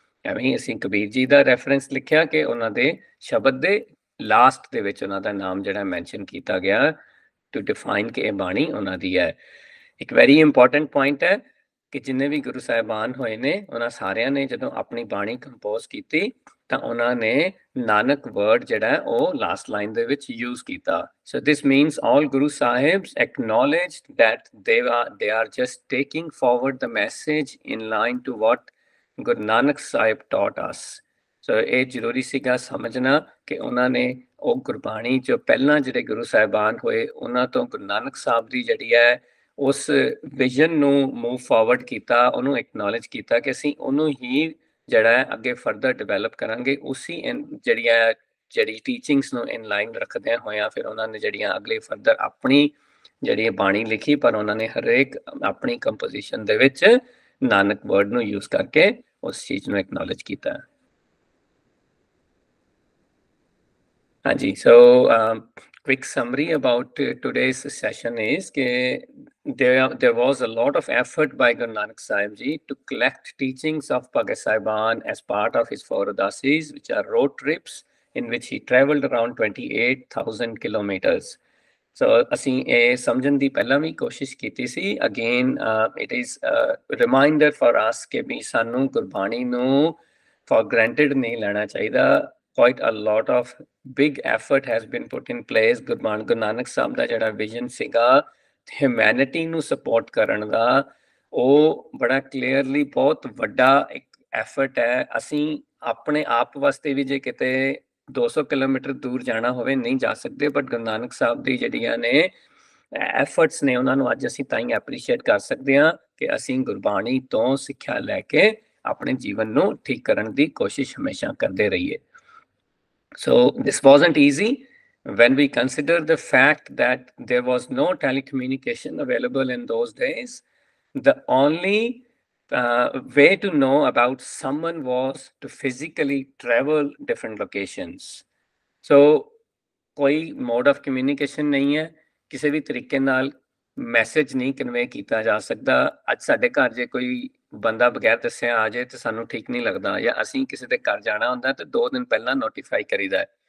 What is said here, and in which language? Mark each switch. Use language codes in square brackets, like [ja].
[pa] ਐਵੇਂ ਹੀ ਅਸੀਂ ਕਬੀਰ ਜੀ ਦਾ ਰੈਫਰੈਂਸ ਲਿਖਿਆ ਕਿ ਉਹਨਾਂ ਦੇ ਸ਼ਬਦ ਦੇ ਲਾਸਟ ਦੇ ਵਿੱਚ ਉਹਨਾਂ ਦਾ ਨਾਮ ਜਿਹੜਾ ਮੈਂਸ਼ਨ ਕੀਤਾ ਗਿਆ ਟੂ ਡਿਫਾਈਨ ਕਿ ਇਹ ਬਾਣੀ ਉਹਨਾਂ ਦੀ ਹੈ। ਇੱਕ ਵੈਰੀ ਇੰਪੋਰਟੈਂਟ ਪੁਆਇੰਟ ਹੈ ਕਿ ਜਿੰਨੇ ਵੀ ਗੁਰੂ ਸਾਹਿਬਾਨ ਹੋਏ ਨੇ ਉਹਨਾਂ ਸਾਰਿਆਂ ਨੇ ਜਦੋਂ ਆਪਣੀ ਬਾਣੀ ਕੰਪੋਜ਼ ਕੀਤੀ ਤਾਂ ਉਹਨਾਂ ਨੇ ਨਾਨਕ ਵਰਡ ਜਿਹੜਾ ਉਹ ਲਾਸਟ ਲਾਈਨ ਦੇ ਵਿੱਚ ਯੂਜ਼ ਕੀਤਾ। [en] So this means all Guru Sahibs acknowledged that they are just taking forward the message in line to what Guru Nanak Sahib taught us। [pa] ਸੋ ਇਹ ਜ਼ਰੂਰੀ ਸੀਗਾ ਸਮਝਣਾ ਕਿ ਉਹਨਾਂ ਨੇ ਉਹ ਗੁਰਬਾਣੀ ਜੋ ਪਹਿਲਾਂ ਜਿਹੜੇ ਗੁਰੂ ਸਾਹਿਬਾਨ ਹੋਏ ਉਹਨਾਂ ਤੋਂ ਗੁਰੂ ਨਾਨਕ ਸਾਹਿਬ ਦੀ ਜਿਹੜੀ ਹੈ ਉਸ ਵਿਜ਼ਨ ਨੂੰ ਮੂਵ ਫਾਰਵਰਡ ਕੀਤਾ, ਉਹਨੂੰ ਐਕਨੋਲੇਜ ਕੀਤਾ ਕਿ ਅਸੀਂ ਉਹਨੂੰ ਹੀ ਜਿਹੜਾ ਹੈ ਅੱਗੇ ਫਰਦਰ ਡਿਵੈਲਪ ਕਰਾਂਗੇ। ਉਸੀ ਜਿਹੜੀ ਟੀਚਿੰਗਸ ਨੂੰ ਇਨ ਲਾਈਨ ਰੱਖਦਿਆਂ ਹੋਇਆਂ ਫਿਰ ਉਹਨਾਂ ਨੇ ਜਿਹੜੀਆਂ ਅਗਲੇ ਫਰਦਰ ਆਪਣੀ ਜਿਹੜੀ ਬਾਣੀ ਲਿਖੀ, ਪਰ ਉਹਨਾਂ ਨੇ ਹਰੇਕ ਆਪਣੀ ਕੰਪੋਜੀਸ਼ਨ ਦੇ ਵਿੱਚ ਨਾਨਕ ਵਰਡ ਨੂੰ ਯੂਜ਼ ਕਰਕੇ ਉਸ ਚੀਜ਼ ਨੂੰ ਐਕਨੋਲੇਜ ਕੀਤਾ। ਹਾਂਜੀ, ਸੋ [en] quick summary about today's session is that there was a lot of effort by Guru Nanak Sahib Ji to collect teachings of Bhagat Saiban as part of his 4 Udasis, which are road trips in which he travelled around 28,000 kilometers. [pa] So ਅਸੀਂ ਇਹ ਸਮਝਣ ਦੀ ਪਹਿਲਾਂ ਵੀ ਕੋਸ਼ਿਸ਼ ਕੀਤੀ ਸੀ [en] again it is reminder for us [pa] ਕਿ ਵੀ ਸਾਨੂੰ ਗੁਰਬਾਣੀ ਨੂੰ for granted ਨਹੀਂ ਲੈਣਾ ਚਾਹੀਦਾ [en] quite a lot of big effort has been put in place [pa] Guru Nanak Sahib ਦਾ ਜਿਹੜਾ ਵਿਜ਼ਨ ਸੀਗਾ ਹਿਊਮੈਨਿਟੀ ਨੂੰ ਸਪੋਰਟ ਕਰਨ ਦਾ ਉਹ ਬੜਾ ਕਲੀਅਰਲੀ ਬਹੁਤ ਵੱਡਾ ਇੱਕ ਐਫਰਟ ਹੈ ਅਸੀਂ ਆਪਣੇ ਆਪ ਵਾਸਤੇ ਵੀ ਜੇ ਕਿਤੇ 200 ਕਿਲੋਮੀਟਰ ਦੂਰ ਜਾਣਾ ਹੋਵੇ ਨਹੀਂ ਜਾ ਸਕਦੇ ਬਟ ਗੁਰੂ ਨਾਨਕ ਸਾਹਿਬ ਦੀ ਜਿਹੜੀਆਂ ਨੇ ਐਫਰਟਸ ਨੇ ਉਹਨਾਂ ਨੂੰ ਅੱਜ ਅਸੀਂ ਤਾਂ ਹੀ ਐਪਰੀਸ਼ੀਏਟ ਕਰ ਸਕਦੇ ਹਾਂ ਕਿ ਅਸੀਂ ਗੁਰਬਾਣੀ ਤੋਂ ਸਿੱਖਿਆ ਲੈ ਕੇ ਆਪਣੇ ਜੀਵਨ ਨੂੰ ਠੀਕ ਕਰਨ ਦੀ ਕੋਸ਼ਿਸ਼ ਹਮੇਸ਼ਾ ਕਰਦੇ ਰਹੀਏ [en] So this wasn't easy when we consider the fact that there was no telecommunication available in those days. The only way to know about someone was to physically travel different locations. [hi] So कोई mode of communication नहीं है किसी भी तरीके नाल message नहीं convey किया जा सकता [pa] ਅੱਜ ਸਾਡੇ ਘਰ ਜੇ ਕੋਈ ਬੰਦਾ ਬਗੈਰ ਦੱਸਿਆ ਆ ਜਾਏ ਤੇ ਸਾਨੂੰ ਠੀਕ ਨਹੀਂ ਲੱਗਦਾ ਜਾਂ ਅਸੀਂ ਕਿਸੇ ਦੇ ਘਰ ਜਾਣਾ ਹੁੰਦਾ ਤੇ 2 ਦਿਨ ਪਹਿਲਾਂ ਨੋਟੀਫਾਈ ਕਰੀਦਾ ਹੈ